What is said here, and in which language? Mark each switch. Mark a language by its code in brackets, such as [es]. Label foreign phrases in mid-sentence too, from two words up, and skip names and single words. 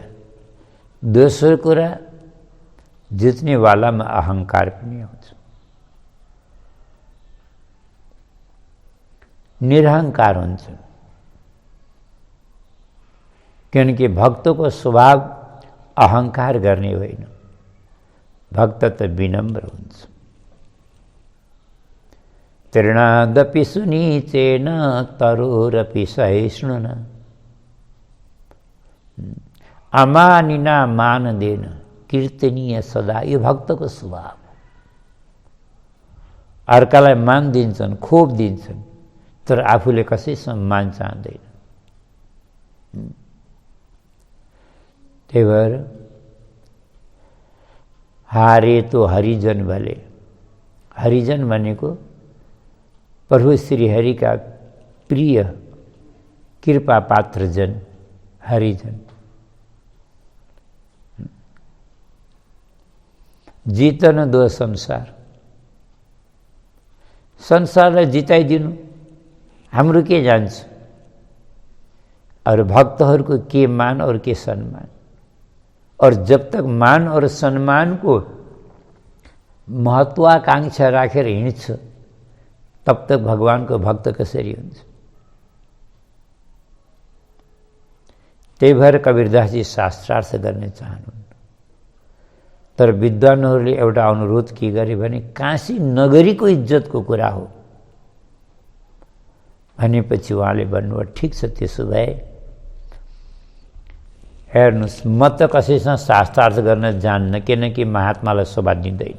[ne] दोस्रो कुरा, जित्नेवालामा अहङ्कार पनि आउँछ। निरहङ्कार हुन्छ, किनकि भक्तको स्वभाव अहङ्कार गर्ने होइन। भक्त त विनम्र हुन्छ। [sa] तृणादपि सुनीचेन तरोरपि सहिष्णुन, अमानिना मान देन कीर्तनीय सदा। [ne] यो भक्तको स्वभाव। अर्कालाई मान दिन्छन्, खोप दिन्छन्, तर आफूले कसैसँग मान चाहँदैन। त्यही भएर [hi] हारे तो हरिजन भले। [ne] हरिजन भनेको प्रभु श्री हरि [hi] का प्रिय कृपा पात्र जन [ne] हरिजन। [hi] जीतन दो संसार। [ne] संसारलाई जिताइदिनु, हाम्रो के जान्छ? और भक्तहरूको के मान और के सम्मान। [hi] और जब तक मान और सम्मान को महत्वाकांक्षा [ne] राखेर हिँड्छ, [hi] तब तक [ne] भगवान को भक्त कसरी हुन्छ? त्यही भएर कबीरदासजी शास्त्रार्थ गर्ने चाहनुहुन्न। तर विद्वानहरूले एउटा अनुरोध के गरे भने, काशी नगरीको इज्जतको कुरा हो भनेपछि उहाँले भन्नुभयो, ठिक छ, त्यसो भए हेर्नुहोस्, म त कसैसँग शास्त्रार्थ गर्न जान्न, किनकि महात्मालाई शोभा दिँदैन।